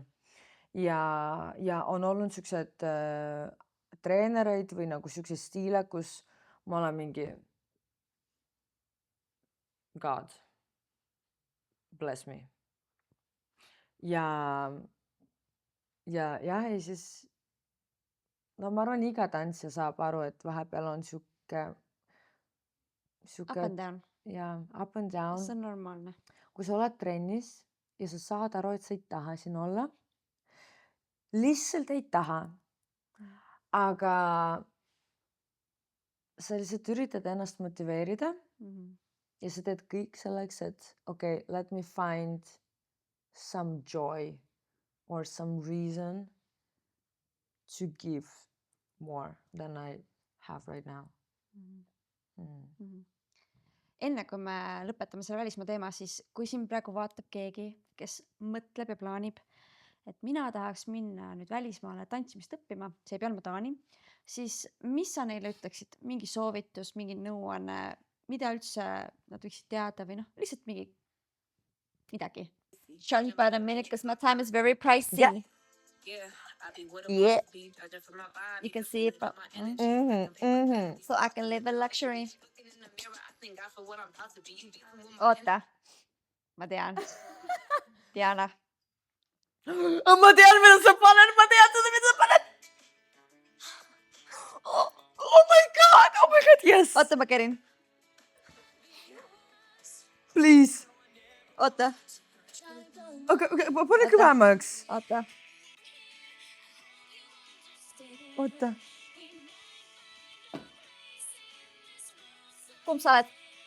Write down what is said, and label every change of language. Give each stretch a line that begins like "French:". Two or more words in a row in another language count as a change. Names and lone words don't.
Estonian: Ja on olnud siuksed treenereid või nagu siuksed stiile, kus ma olen mingi
English: God, bless me.
Estonian: Ja siis ma arvan, iga tantsija saab aru, et vahepeal on siuke
English: Up and down. Ja, up and down.
Estonian: See on normaalne. Kui sa oled trennis ja sa saad aru, et sa ei taha siin olla, lihtsalt ei taha, aga sa lihtsalt üritad ennast motiveerida ja sa teed kõik selleks, et
English: okay, let me find some joy or some reason to give more than I have right now.
Estonian: Enne kui me lõpetame selle välismaa teema, siis kui siin praegu vaatab keegi, kes mõtleb ja plaanib, et mina tahaks minna nüüd välismaale tantsimist õppima, see ei pea olema Taani, siis mis sa neile ütleksid? Mingi soovitus, mingi nõuanne, mida üldse nad võiksid teada või lihtsalt midagi?
English: Shall by the minute because my time is very pricey. Yeah. You can see it, but so I can live in luxury.
Estonian: Oota. Ma tean. Diana. Ma tean, mida sa paned, ma tean seda, mida sa paned.
English: Oh my god, yes.
Estonian: Oota, ma kerin. Please. Oota. Okay, pane kõvemaks. Oota. Oota. Kumb sa oled?